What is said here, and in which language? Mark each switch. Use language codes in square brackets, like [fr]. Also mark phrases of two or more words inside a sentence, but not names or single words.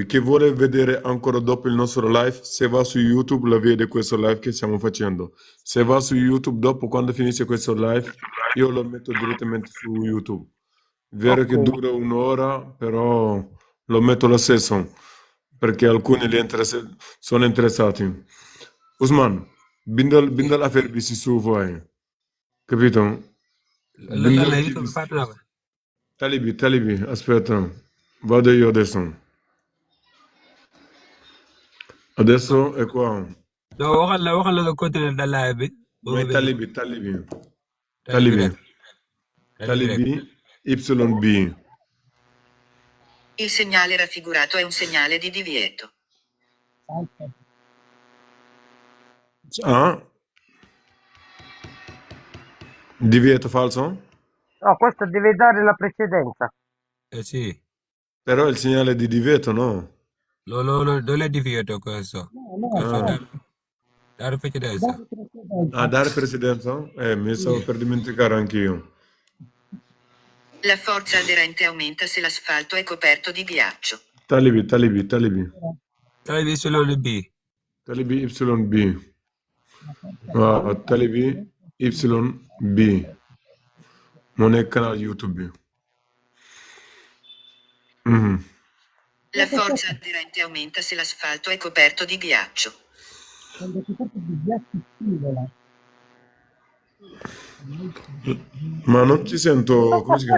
[it] Chi vuole vedere ancora dopo il nostro live, se va su YouTube la vede questo live che stiamo facendo. Se va su YouTube dopo, quando finisce questo live, io lo metto direttamente su YouTube. Vero che Ok. dura un'ora, però lo metto lo stesso, perché alcuni sono interessati. [wo] Usman, bindal affaire bi si suuf waaye. [it] Capito? Bindal Lei [wo] kii bi [it] fatto no. [wo] tali bi, [it] aspetta. Vado io adesso. Adesso è qua. No, [wo] waxal la continuer da live bi. Ma tali bi. Tali bi Tali rek. bi, YB. [it] Il segnale raffigurato è un segnale di divieto. Ah? Divieto falso? No, questo deve dare la precedenza. Sì. Però è il segnale di divieto, no? Non è divieto questo. Questo Ah. dare precedenza. Dare precedenza? Mi stavo per dimenticare anch'io. La forza aderente aumenta se l'asfalto è coperto di ghiaccio. Talibi. Tali bi solo B. Talibi YB. Talibi YB. Non è canale YouTube. Mhm. La forza aderente aumenta se l'asfalto è coperto di ghiaccio. Quando si tratta di ghiaccio scivola. Ma non ti sento. Come si chiama?